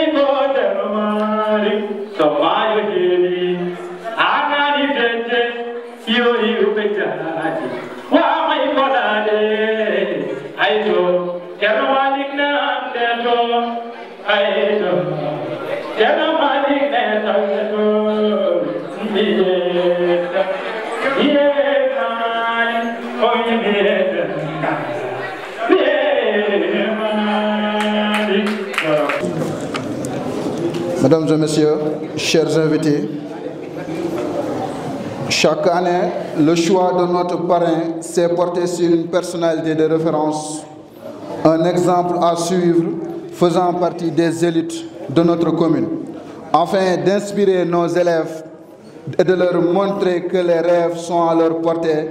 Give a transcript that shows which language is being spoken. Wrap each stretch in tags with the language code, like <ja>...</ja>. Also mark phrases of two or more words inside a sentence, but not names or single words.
<ff>ko ceerno mali so maayo heewi anani dete yo yiwɓe jaati wamay koɗade ayto ceerno malik ne hande to ayto ceerno malik ne tawde to mbiyeta yemani o yimiyeta</ff> <fr>Mesdames et messieurs, chers invités, chaque année, le choix de notre parrain s'est porté sur une personnalité de référence, un exemple à suivre faisant partie des élites de notre commune, afin d'inspirer nos élèves et de leur montrer que les rêves sont à leur portée.</fr>